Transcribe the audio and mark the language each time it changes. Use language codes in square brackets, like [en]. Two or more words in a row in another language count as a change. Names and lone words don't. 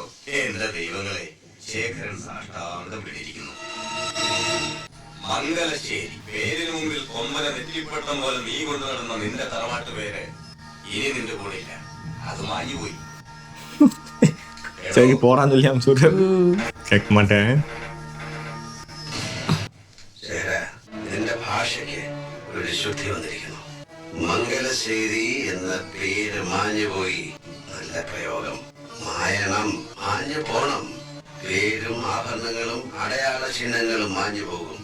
[ml] എന്റെ ദൈവങ്ങളെ, ശേഖരൻ സാഷ്ടാന്തം വിട്ടിരിക്കുന്നു. മംഗലശ്ശേരി പേരിന് മുമ്പിൽ കൊമ്പന നെറ്റിപ്പട്ടം പോലെ നീ കൊണ്ടു നടന്ന നിന്റെ തറവാട്ട് പേര് ഇനി നിന്റെ കൂടെ ഇല്ല. അത് മാഞ്ഞുപോയി. [ta] சரி போறான்னு சொல்லி அவன் சொல்றாரு. கேட்க மாட்டேன். [ml] നിന്റെ ഭാഷയ്ക്ക് ഒരു ശുദ്ധി വന്നിരിക്കുന്നു. മംഗലശ്ശേരി എന്ന പേര് മാഞ്ഞുപോയി. നല്ല പ്രയോഗം. മായണം, മാഞ്ഞു പോണം. പേരും ആഭരണങ്ങളും അടയാള ചിഹ്നങ്ങളും മാഞ്ഞു പോകും.